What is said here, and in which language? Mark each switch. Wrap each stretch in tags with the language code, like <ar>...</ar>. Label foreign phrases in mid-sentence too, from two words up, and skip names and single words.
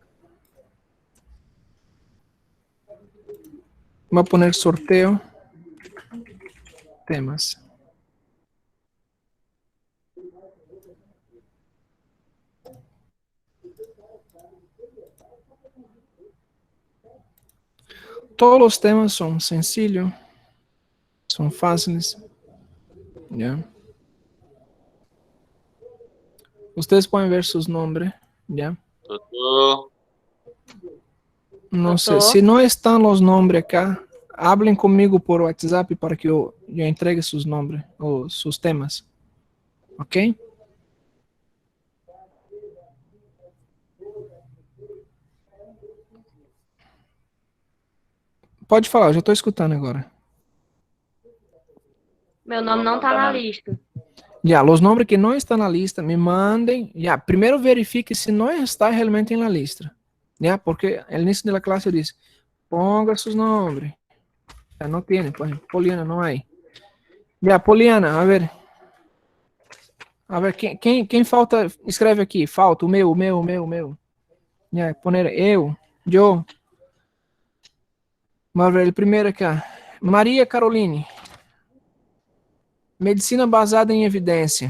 <es>Va a poner sorteo. temas.</es> <pt>Todos os temas são sencillos, são fáceis.</pt> <es>¿Ya? Ustedes pueden ver sus nombres, ¿ya?</es> <pt>Doutor.</pt> <es>No sé,</es> <pt>Doutor.</pt> <es>si no están los nombres acá, hablen conmigo por WhatsApp para que yo entregue sus nombres o sus temas. ¿Ok?</es> <pt>Pode falar, eu já estou escutando agora. Meu nome não tá na lista.</pt> <es>Ya, los nombres que no están en la lista, me manden. Ya, primero verifique si no está realmente en la lista. Ya, porque al inicio de la clase dice, ponga sus nombres. Ya no tiene, pues, Poliana no hay. Ya, Poliana, a ver. A ver,</es> <pt>quem falta, escreve aqui, falta, o meu.</pt> <es>Ya, poner eu.</es> <pt>Vamos ver, o primeiro aqui. Maria Caroline. Medicina baseada em evidência.</pt>